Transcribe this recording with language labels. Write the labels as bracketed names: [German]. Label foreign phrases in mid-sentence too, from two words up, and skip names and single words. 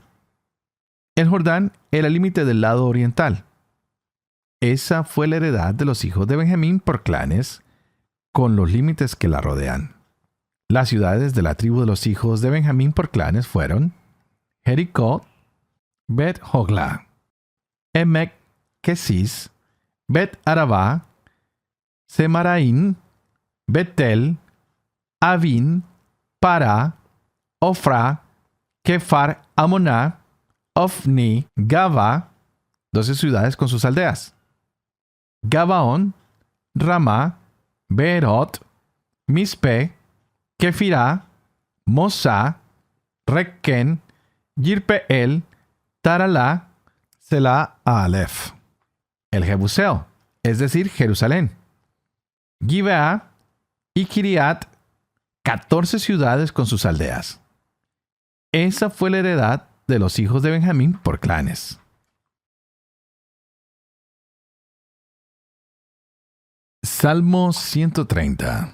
[Spanish] El Jordán era el límite del lado oriental. Esa fue la heredad de los hijos de Benjamín por clanes, con los límites que la rodean. Las ciudades de la tribu de los hijos de Benjamín por clanes fueron Jericó, Bet-Joglá, Emek Kesis, Bet-Arabá, Semaraín, Betel, Avin, Pará, Ofra, Kefar Amoná, Ofni, Gaba, 12 ciudades con sus aldeas, Gabaón, Ramá, Beerot, Mispe, Kefirá, Mosá, Requén, Yirpeel, Taralá, Selá Alef. El Jebuseo, es decir, Jerusalén, Gibeá y Kiriat, 14 ciudades con sus aldeas. Esa fue la heredad de los hijos de Benjamín por clanes. Salmo 130.